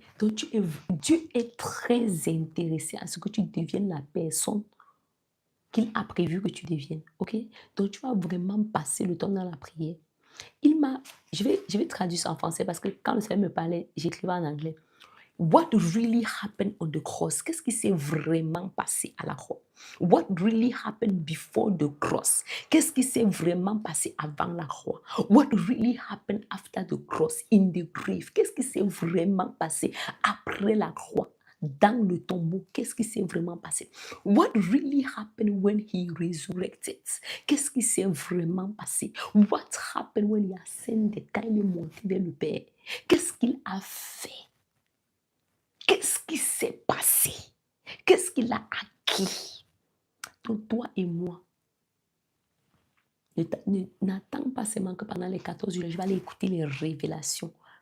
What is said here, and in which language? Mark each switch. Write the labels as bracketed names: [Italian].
[French] Donc, Dieu est très intéressé à ce que tu deviennes la personne qu'il a prévu que tu deviennes. Ok? Donc, tu vas vraiment passer le temps dans la prière. Je vais traduire ça en français parce que quand le Seigneur me parlait, j'écrivais en anglais. [English] What really happened on the cross? [French] Qu'est-ce qui s'est vraiment passé à la croix? [English] What really happened before the cross? [French] Qu'est-ce qui s'est vraiment passé avant la croix? [English] What really happened after the cross in the grave? [French] Qu'est-ce qui s'est vraiment passé après la croix? Dans le tombeau, qu'est-ce qui s'est vraiment passé? [English] What really happened when he resurrected? [French] Qu'est-ce qui s'est vraiment passé? [English] What happened when he ascended? [French] Quand il est monté vers le Père? Qu'est-ce qu'il a fait? Qu'est-ce qui s'est passé? Qu'est-ce qu'il a acquis? Donc, toi et moi, n'attends pas seulement que pendant les 14 jours, je vais aller écouter les révélations.